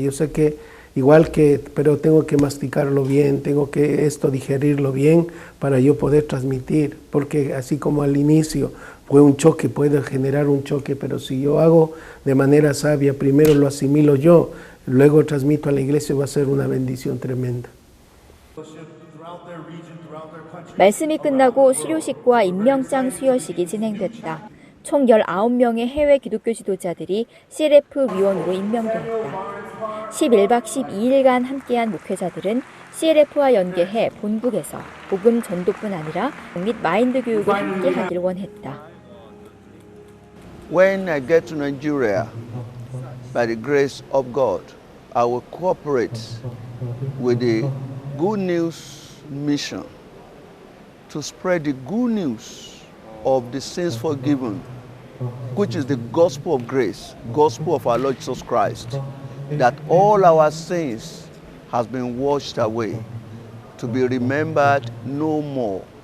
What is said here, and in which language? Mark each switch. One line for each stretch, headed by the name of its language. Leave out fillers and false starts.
Spanish: Y yo sé que pero tengo que masticarlo bien, tengo que digerirlo bien para yo poder transmitir, porque así como al inicio fue un choque, puede generar un choque, pero si yo hago de manera sabia, primero lo asimilo yo, luego transmito a la iglesia, va a ser una bendición tremenda.
Korean: 말씀이 끝나고 수료식과 임명장 수여식이 진행됐다. 총 19명의 해외 기독교 지도자들이 CLF 위원으로 임명되었다. 11박 12일간 함께한 목회자들은 CLF와 연계해 본국에서 복음 전도뿐 아니라 및 마인드 교육을 함께하길 원했다.
English: When I get to Nigeria, by the grace of God, I will cooperate with the Good News Mission to spread the good news of the sins forgiven, which is the gospel of grace, gospel of our Lord Jesus Christ, that all our sins has been washed away, to be remembered no more.